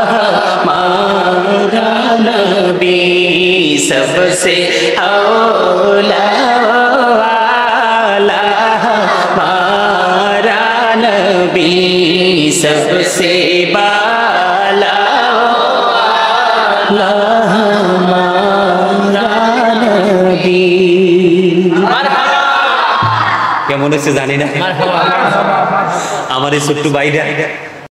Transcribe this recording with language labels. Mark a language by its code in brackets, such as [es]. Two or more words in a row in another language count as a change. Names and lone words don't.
[ur] ہمارا نبی سب سے اولا والا ہمارا نبی سب سے بالا والا ہمارا نبی [bn] কেমন হচ্ছে জানি না আমার এই ছোট্ট ভাইরা